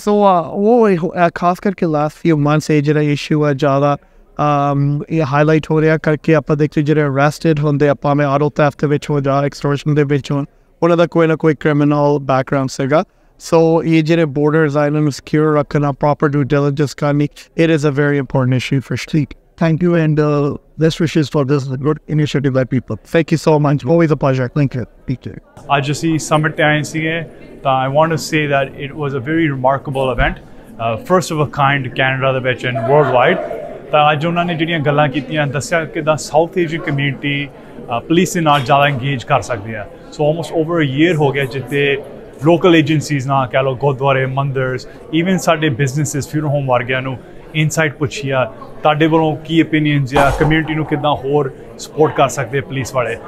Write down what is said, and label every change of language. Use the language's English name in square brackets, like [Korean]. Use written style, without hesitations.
[Punjabi] ਸੋ ਉਹ ਖਾਸ ਕਰਕੇ ਲਾਸਟ ਫਿਊ ਮੰਥਸ ਇਹ ਜਿਹੜਾ ਇਸ਼ੂ ਹੈ ਜ਼ਿਆਦਾ ਇਹ ਹਾਈਲਾਈਟ ਹੋ ਰਿਹਾ ਕਰਕੇ ਆਪਾਂ ਦੇਖਦੇ ਜਿਹੜੇ ਅਰੈਸਟਡ ਹੁੰਦੇ ਆ ਭਾਵੇਂ ਆਟੋ ਥੈਫਟ ਦੇ ਵਿੱਚ ਹੋ ਜਾਂ ਐਕਸਟੋਰਸ਼ਨ ਦੇ ਵਿੱਚ ਹੋਣ ਉਹਨਾਂ ਦਾ ਕੋਈ ਨਾ ਕੋਈ ਕ੍ਰਿਮੀਨਲ ਬੈਕਗਰਾਊਂਡ ਸੀਗਾ। ਸੋ ਇਹ ਜਿਹੜੇ ਬੋਰਡਰਸ ਆ ਇਹਨਾਂ ਨੂੰ ਸਿਕਿਉਰ ਰੱਖਣਾ ਪ੍ਰੋਪਰ ਡਿਊ ਡਿਲੀਜੈਂਸ ਕਰਨੀ [English] it is a very important issue for [Punjabi] ਠੀਕ। [English] Thank you and best wishes for this good initiative by people. Thank you so much. Always a pleasure. Thank you. [Punjabi] ਅੱਜ ਅਸੀਂ [English] summit [Punjabi] ਤੇ ਆਏ ਸੀਗੇ ਤਾਂ [English] I want to say that it was a very remarkable event, first of a kind Canada [Punjabi] ਦੇ ਵਿੱਚ [English] and worldwide। [Punjabi] ਤਾਂ ਅੱਜ ਉਹਨਾਂ ਨੇ ਜਿਹੜੀਆਂ ਗੱਲਾਂ ਕੀਤੀਆਂ ਦੱਸਿਆ ਕਿੱਦਾਂ ਸਾਊਥ ਏਸ਼ੀਅਨ ਕਮਿਊਨਿਟੀ ਪੁਲਿਸ ਦੇ ਨਾਲ ਜ਼ਿਆਦਾ ਇੰਗੇਜ ਕਰ ਸਕਦੇ ਆ। ਸੋ [English] almost over a year [Punjabi] ਹੋ ਗਿਆ ਜਿੱਥੇ ਲੋਕਲ ਏਜੰਸੀਜ਼ ਨਾਲ ਕਹਿ ਲਓ ਗੁਰਦੁਆਰੇ ਮੰਦਰਸ ਈਵਨ ਸਾਡੇ ਬਿਜ਼ਨਸਿਸ ਫਿਊਨਰਲ ਹੋਮ ਵਰਗਿਆਂ ਨੂੰ ਇਨਸਾਈਟ ਪੁੱਛੀ ਆ ਤੁਹਾਡੇ ਵੱਲੋਂ ਕੀ ਓਪੀਨੀਅਨਸ ਆ ਕਮਿਊਨਿਟੀ ਨੂੰ ਕਿੱਦਾਂ ਹੋਰ ਸਪੋਰਟ ਕਰ ਸਕਦੇ ਪੁਲਿਸ ਵਾਲੇ।